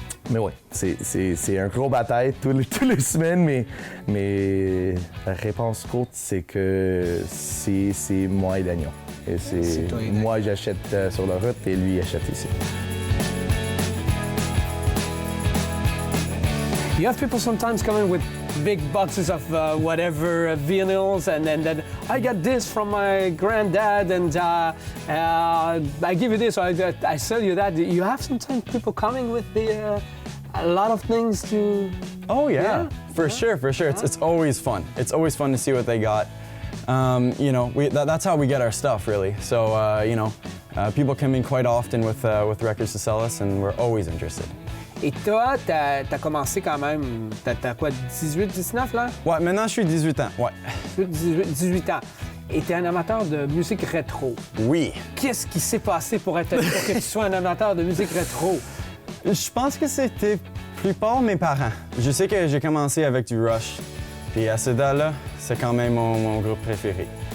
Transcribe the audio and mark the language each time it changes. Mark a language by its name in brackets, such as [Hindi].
[French] Mais ouais, c'est un gros bataille toutes les semaines, mais la réponse courte, c'est que c'est moi et Daniel. Et c'est moi, j'achète sur la route et lui, il achète ici. [English] You have people sometimes coming with big boxes of whatever vinyls, and then I got this from my granddad, and I give you this, or I sell you that. You have sometimes people coming with a lot of things to. Oh yeah, for sure. It's always fun. It's always fun to see what they got. You know, that's how we get our stuff, really. So you know, people come in quite often with records to sell us, and we're always interested. [French] Et toi, t'as commencé quand même, t'as quoi, 18, 19 là? Ouais, maintenant je suis 18 ans, ouais. 18 ans. Et t'es un amateur de musique rétro. Oui. Qu'est-ce qui s'est passé pour que tu sois un amateur de musique rétro? Je pense que c'était plupart mes parents. Je sais que j'ai commencé avec du Rush, puis à ce date-là, c'est quand même mon groupe préféré.